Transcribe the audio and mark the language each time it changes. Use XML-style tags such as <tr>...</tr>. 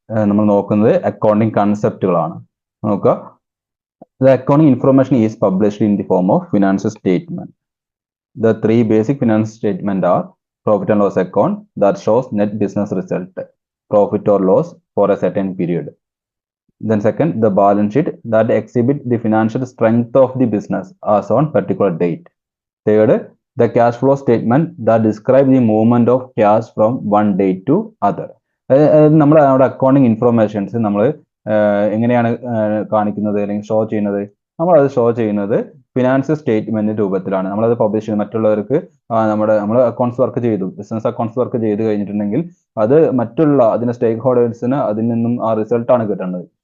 <ml>നമ്മൾ നോക്കുന്നത് അക്കൗണ്ടിങ് കൺസെപ്റ്റുകളാണ്. നോക്കുക.</ml> <en>The accounting information is published in the form of financial statement. The three basic finance statements are profit and loss account that shows net business result, profit or loss for a certain period. Then second, the balance sheet that exhibit the financial strength of the business as on particular date. Third, the cash flow statement that describe the movement of cash from one date to other.</en> <ml>നമ്മൾ നമ്മുടെ accounting informations നമ്മൾ എങ്ങനെയാണ് കാണിക്കുന്നത് അല്ലെങ്കിൽ show ചെയ്യുന്നത്? നമ്മൾ അത് show ചെയ്യുന്നത് ഫിനാൻഷ്യൽ സ്റ്റേറ്റ്മെന്റ് രൂപത്തിലാണ്. നമ്മളത് പബ്ലിഷ് ചെയ്യുന്നത് മറ്റുള്ളവർക്ക്. നമ്മൾ അക്കൗണ്ട്സ് വർക്ക് ചെയ്തു, ബിസിനസ് അക്കൗണ്ട്സ് വർക്ക് ചെയ്ത് കഴിഞ്ഞിട്ടുണ്ടെങ്കിൽ അത് മറ്റുള്ള അതിന്റെ സ്റ്റേക്ക് ഹോൾഡേഴ്സിന് അതിൽ നിന്നും ആ റിസൾട്ടാണ് കിട്ടേണ്ടത്.</ml>